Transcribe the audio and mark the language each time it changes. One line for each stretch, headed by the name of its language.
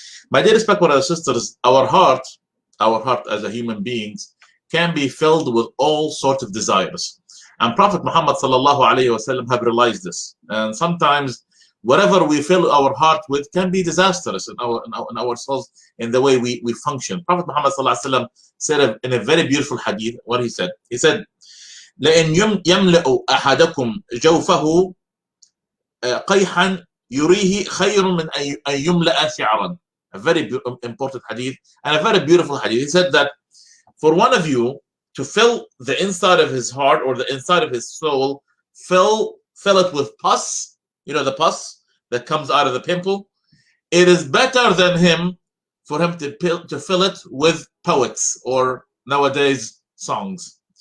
English: My dear brothers and sisters, our heart as a human beings can be filled with all sorts of desires. And Prophet Muhammad sallallahu alayhi wasallam have realized this. And sometimes whatever we fill our heart with can be disastrous in ourselves, in the way we function. Prophet Muhammad sallallahu alayhi wasallam said in a very beautiful hadith what he said. He said,
Arabic: لَإِنْ يَمْلَأُ أَحَدَكُمْ جَوْفَهُ قَيْحًا يُرِيهِ خَيْرٌ مِنْ أَنْ يُمْلَأَ شِعْرًا.
English: A very important hadith and a very beautiful hadith. He said that for one of you to fill the inside of his heart or the inside of his soul, fill it with pus, you know, the pus that comes out of the pimple, it is better than for him to fill it with poets or nowadays songs.